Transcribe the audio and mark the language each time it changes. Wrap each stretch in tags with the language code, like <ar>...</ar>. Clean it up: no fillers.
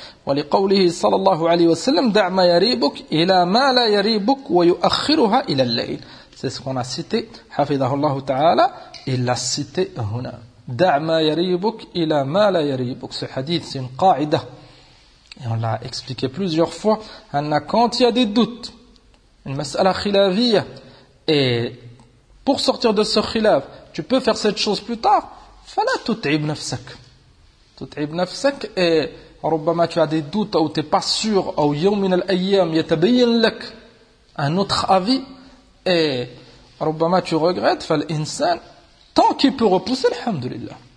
<ar>ولقوله صلى الله عليه وسلم دع ما يريبك إلى ما لا يريبك ويؤخرها إلى الليل.</ar> <fr>C'est ce qu'on a cité,</fr> <ar>حفظه الله تعالى.</ar> <fr>Il l'a cité</fr> <ar>هنا. دع ما يريبك إلى ما لا يريبك.</ar> <fr>Ce hadith c'est une qaïda. Et on l'a expliqué plusieurs fois, quand il y a des doutes, une mas'ala khilaviyya, et pour sortir de ce khilaf, tu peux faire cette chose plus tard,</fr> <ar>fala tut'ib nafsak. Tut'ib nafsak,</ar> <fr>et roubama tu as des doutes, ou tu n'es pas sûr, ou</fr> <ar>yawmin al-ayyam yatabayyin lak,</ar> <fr>un autre avis, et roubama tu regrettes,</fr> <ar>fal insan,</ar> <fr>tant qu'il peut repousser, alhamdulillah.</fr>